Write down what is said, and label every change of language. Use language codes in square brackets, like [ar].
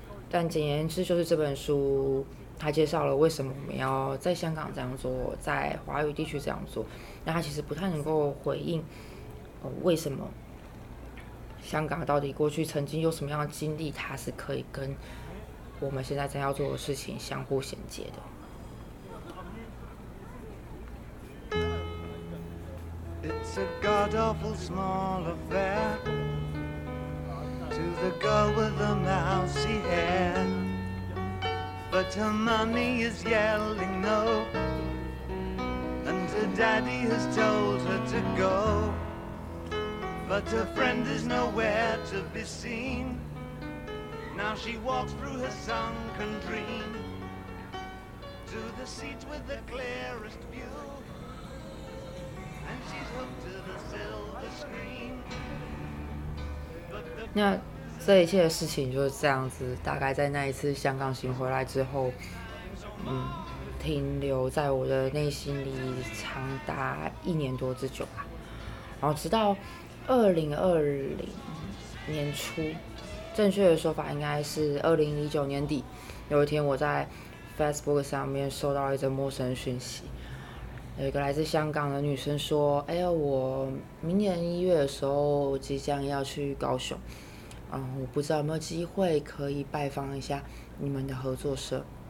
[zh] 但简言之，就是这本书他介绍了为什么我们要在香港这样做，在华语地区这样做。那他其实不太能够回应为什么香港到底过去曾经有什么样的经历，他是可以跟我们现在正要做的事情相互衔接的。 [en] It's a god-awful small affair to the girl with the mousy hair. But her mummy is yelling no, and her daddy has told her to go. But her friend is nowhere to be seen. Now she walks through her sunken dream to the seat with the clearest view, and she's hooked to the silver screen. But the 那 [zh] 这一切的事情就是这样子，大概在那一次香港行回来之后，停留在我的内心里长达一年多之久吧。然后直到2020年初，正确的说法应该是2019年底，有一天我在 Facebook 上面收到一则陌生讯息，有一个来自香港的女生说：“哎呀，我明年一月的时候即将要去高雄，我不知道有没有机会可以拜访一下你们的合作社。